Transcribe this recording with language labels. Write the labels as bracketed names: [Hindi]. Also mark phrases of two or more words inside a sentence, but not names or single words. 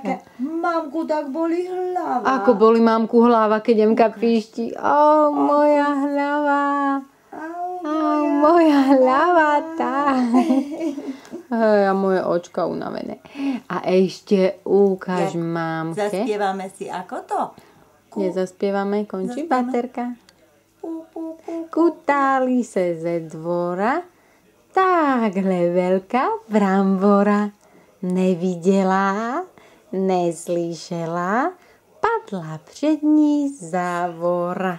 [Slovak] Mamku, tak boli hlava. Ako boli mamku hlava, keď Emka píšti. Moja hlava. Moja hlava. Tak. A moje očka unavené. A ešte ukáž mamke. Zaspievame si ako to? Nezaspievame, končí baterka. [Czech] Kutali se ze dvora, takhle veľká brambora. Neviděla, neslyšela, padla před ní závora.